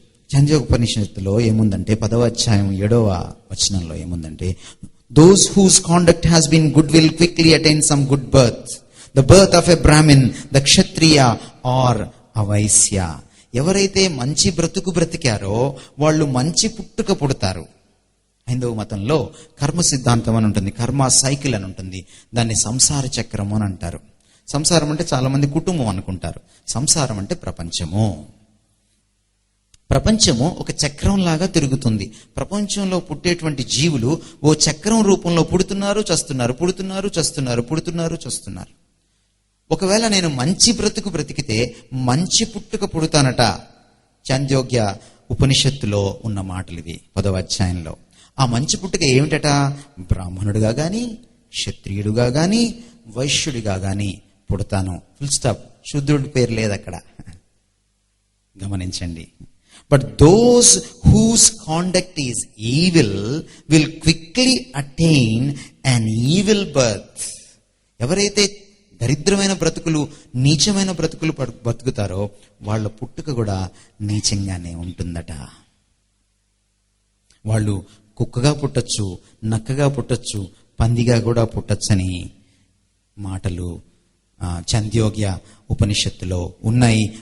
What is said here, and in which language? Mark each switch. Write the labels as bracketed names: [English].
[Telugu] ఛందోపనిషత్తులో ఏముందంటే 10వ అధ్యాయం 7వ వచనంలో ఏముందంటే, [English] those whose conduct has been good will quickly attain some good birth, the birth of a Brahmin, the Kshatriya or a Vaisya. [Telugu] ఎవరైతే మంచి బ్రతుకు బ్రతికారో వాళ్ళు మంచి పుట్టుక పుడతారు. హైందవ మతంలో కర్మ సిద్ధాంతం అని ఉంటుంది, కర్మ సైకిల్ అని ఉంటుంది. దాన్ని సంసార చక్రము అని అంటారు. సంసారం అంటే చాలా మంది కుటుంబం అనుకుంటారు. సంసారం అంటే ప్రపంచము. ప్రపంచము ఒక చక్రం లాగా తిరుగుతుంది. ప్రపంచంలో పుట్టేటువంటి జీవులు ఓ చక్రం రూపంలో పుడుతున్నారు, చస్తున్నారు, పుడుతున్నారు, చస్తున్నారు, పుడుతున్నారు, చస్తున్నారు. ఒకవేళ నేను మంచి బ్రతుకు బ్రతికితే మంచి పుట్టుక పుడతానట. చాంద్యోగ్య ఉపనిషత్తులో ఉన్న మాటలు ఇవి 10వ అధ్యాయంలో. ఆ మంచి పుట్టుక ఏమిటట? బ్రాహ్మణుడిగా గాని, క్షత్రియుడుగా గాని, వైశ్యుడిగా గాని పుడతాను. Full stop. శూద్రుడి పేరు లేదు అక్కడ, గమనించండి. [English] But those whose conduct is evil will quickly attain an evil birth. [Telugu] ఎవరైతే దరిద్రమైన బ్రతుకులు, నీచమైన బ్రతుకులు బతుకుతారో వాళ్ళ పుట్టుక కూడా నీచంగానే ఉంటుందట. వాళ్ళు కుక్కగా పుట్టచ్చు, నక్కగా పుట్టచ్చు, పందిగా కూడా పుట్టచ్చని మాటలు చాంద్యోగ్య ఉపనిషత్తులో ఉన్నాయి.